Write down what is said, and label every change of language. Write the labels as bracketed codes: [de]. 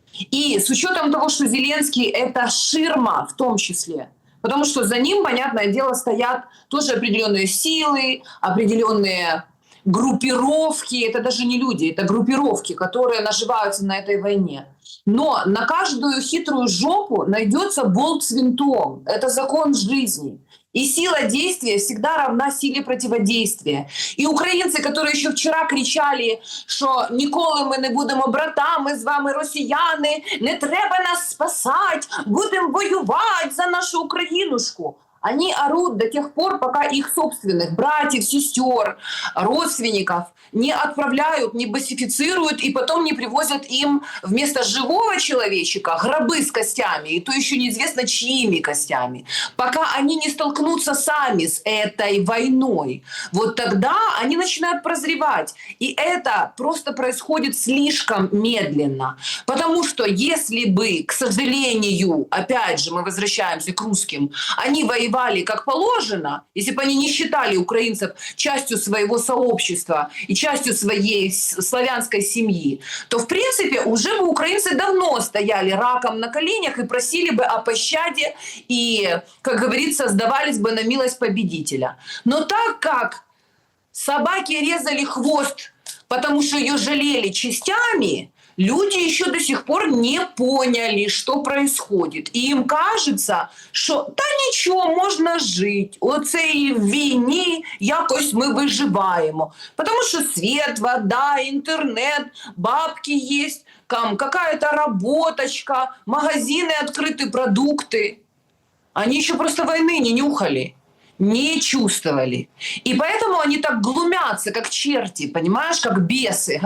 [ru] И с учетом того, что Зеленский – это ширма в том числе, потому что за ним, понятное дело, стоят тоже определенные силы, определенные группировки. Это даже не люди, это группировки, которые наживаются на этой войне. Но на каждую хитрую жопу найдется болт с винтом. Это закон жизни. И сила действия всегда равна силе противодействия. [uk] І українці, які ще вчора кричали, що ніколи ми не будемо братами з вами, росіяни, не треба нас спасати, будемо воювати за нашу Українушку. [ru] Они орут до тех пор, пока их собственных братьев, сестер, родственников не отправляют, не басифицируют и потом не привозят им вместо живого человечика гробы с костями, и то еще неизвестно чьими костями. Пока они не столкнутся сами с этой войной, вот тогда они начинают прозревать. И это просто происходит слишком медленно. Потому что если бы, к сожалению, опять же мы возвращаемся к русским, они воевали как положено, если бы они не считали украинцев частью своего сообщества и частью своей славянской семьи, то, в принципе, уже бы украинцы давно стояли раком на коленях и просили бы о пощаде и, как говорится, сдавались бы на милость победителя. Но так как собаки резали хвост, потому что ее жалели частями, люди еще до сих пор не поняли, что происходит. И им кажется, [uk] що та нічого, можна жити. Оцей війні якось ми виживаємо. [ru] Потому что свет, вода, интернет, бабки есть, там какая-то работочка, магазины открыты, продукты. Они еще просто войны не нюхали, не чувствовали. И поэтому они так глумятся, как черти, понимаешь, как бесы.